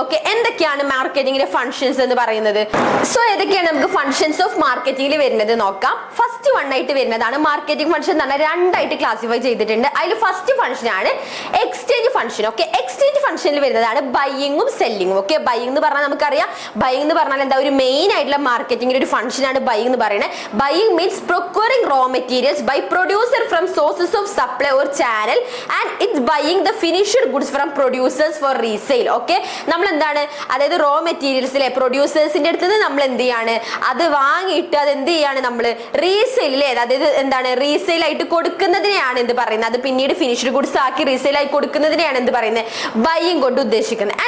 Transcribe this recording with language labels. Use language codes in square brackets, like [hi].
[ml] Okay, എന്തൊക്കെയാണ് മാർക്കറ്റിംഗിന്റെ functions എന്ന് പറയുന്നത്? സോ ഏതൊക്കെയാണ് നമുക്ക് ഫങ്ഷൻസ് ഓഫ് മാർക്കറ്റിംഗിൽ വരുന്നത് നോക്കാം. ഫസ്റ്റ് വൺ ആയിട്ട് വരുന്നതാണ് മാർക്കറ്റിംഗ് ഫങ്ഷൻ എന്ന് പറഞ്ഞാൽ രണ്ടായിട്ട് ക്ലാസിഫൈ ചെയ്തിട്ടുണ്ട്. അതിൽ ഫസ്റ്റ് ഫങ്ഷൻ ആണ് എക്സ്ചേഞ്ച് ഫങ്ഷൻ. ഓക്കെ, എക്സ്ചേഞ്ച് ഫങ്ഷനിൽ വരുന്നതാണ് ബൈയിങ്ങും സെല്ലിങ്ങും. ഓക്കെ, ബൈയിങ് എന്ന് പറഞ്ഞാൽ നമുക്കറിയാം ബൈയിങ് എന്ന് പറഞ്ഞാൽ എന്താ ഒരു മെയിൻ ആയിട്ടുള്ള മാർക്കറ്റിംഗിന്റെ ഒരു ഫങ്ഷൻ ആണ് ബൈയിങ് എന്ന് പറയുന്നത്. [en] Buying means procuring raw materials by producer from sources of supply or channel and it's buying the finished goods from producers for resale. [ml] Okay, നമ്മൾ എന്താണ് അതായത് റോ മെറ്റീരിയൽസിലെ പ്രൊഡ്യൂസേഴ്സിന്റെ അടുത്ത് നിന്ന് നമ്മൾ എന്ത് ചെയ്യാണ് അത് വാങ്ങിയിട്ട് അത് എന്ത് ചെയ്യാണ് നമ്മൾ റീസെയിലെ അതായത് എന്താണ് റീസെയിൽ ആയിട്ട് കൊടുക്കുന്നതിനെയാണ് എന്ത് പറയുന്നത് അത് പിന്നീട് ഫിനിഷ്ഡ് ഗുഡ്സ് ആക്കി റീസെയിൽ ആയി കൊടുക്കുന്നതിനെയാണ് എന്ത് പറയുന്നത് ബൈയിങ് കൊണ്ട് ഉദ്ദേശിക്കുന്നത്.